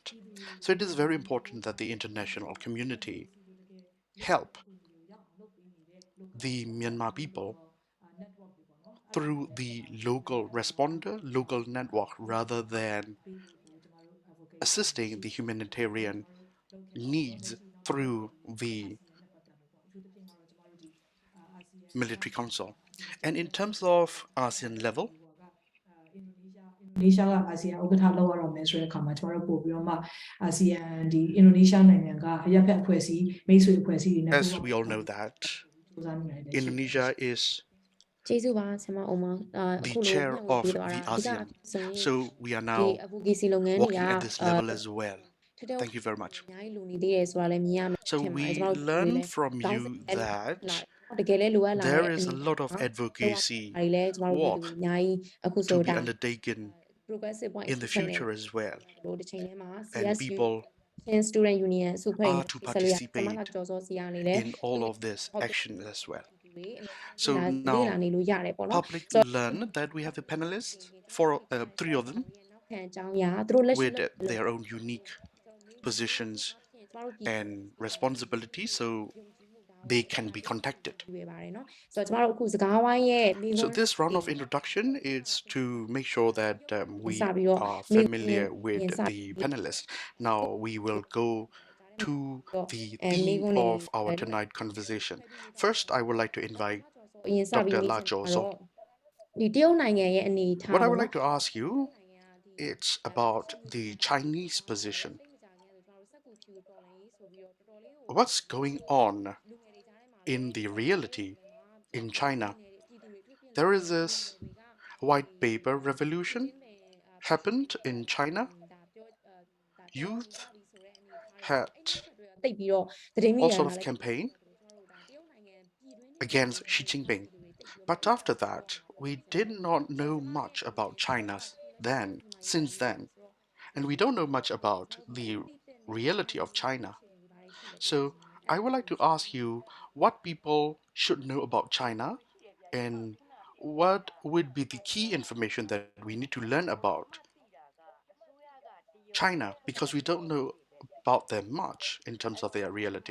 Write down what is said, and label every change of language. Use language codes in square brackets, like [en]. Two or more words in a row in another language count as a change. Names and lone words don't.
[en] So it is very important that the international community help the Myanmar people through the local responder, local network, rather than assisting the humanitarian needs through the military council. And in terms of ASEAN level, [my] နီးရှားကအာဆီယံဥက္ကဋ္ဌလောက်ရတော့မယ်ဆိုတဲ့အခါမှာကျမတို့ပို့ပြီးတော့မှအာဆီယံဒီအင်ဒိုနီးရှားနိုင်ငံကအရပ်ဖက်အဖွဲ့အစည်းမိတ်ဆွေအဖွဲ့အစည်းတွေနဲ့ [en] As we all know that Indonesia is [my] ကျေးဇူးပါဆရာမအောင်မ [en] the [my] အခုလို [en] chair [my] ညှိနှိုင်း [en] of [my] ပေးတော့ [en] the [my] တာအဓိက [en] ASEAN, [my] ဆိုရင် [en] so we are [my] ဒီ [en] now [my] advocacy လုပ်ငန်းတွေက [en] working at this level as well. [my] ထက်ထက် [en] Thank you very much. [my] အများကြီးလိုနေသေးတယ်ဆိုတာလည်းမြင်ရမယ် [en] So [my] ထင်ပါတယ် [en] we [my] ကျမတို့ [en] learn [my] လည်း [en] from [my] တောင်း [en] you [my] ဆို [en] that [my] တကယ်လည်းလိုအပ်လာတဲ့ [en] there [my] အနေ [en] is a lot of [my] မှာ [en] advocacy [my] ဒါတွေလည်းကျမတို့ပြည်သူ [en] work [my] တွေအများကြီးအခုဆို [en] to be [my] ဒါ [en] undertaken progressive point in the future as well, [my] လို့တစ်ချိန်ထဲမှာ [en] and CSU people [my] Khin Student Union စုဖွဲ့ [en] are to [my] ဆက်လို့ရဆမက [en] participate [my] ကြော်စောစီရနေလဲ [en] in all of this action as well. So [my] လေ့လာ [en] now [my] နေလို့ရတယ်ပေါ့နော် [en] public learn that we have the panelists, three of them, [my] ခံအကြောင်းအရာသူတို့လက်ရှိ [en] with their own unique positions and responsibilities, so they can be contacted. [my] တွေ့ပါတယ်နော်ဆိုတော့ကျမတို့အခုစကားဝိုင်းရဲ့မိ [en] So [my] ခွန်း [en] this round of introduction is to make sure that we [my] စပြီးတော့ [en] are [my] မိ [en] familiar [my] ခွန်း [en] with [my] ရင်စ [en] the panelists. Now we will go to the [my] မိ [en] theme [my] ခွန်းတွေ [en] of our tonight conversation. First, I would like to invite [my] အရင်စပြီး [en] Dr. [my] မိ [en] La [my] ချင်တာ [en] Chao [my] တော့ဒီတရုတ်နိုင်ငံရဲ့အနေထား [en] What I [my] ပေါ့ [en] would [my] နော် [en] like to ask you, it's about the Chinese position. What's going on in the reality in China? There is this white paper revolution happened in China. Youth had [my] တိတ်ပြီးတော့သတင်းမီ [en] all [my] ဒီယာ [en] sort [my] မှာ [en] of [my] လည်း [en] campaign against Xi Jinping. But after that, we did not know much about China since then. And we don't know much about the reality of China. So I would like to ask you what people should know about China and what would be the key information that we need to learn about China, because we don't know about them much in terms of their reality.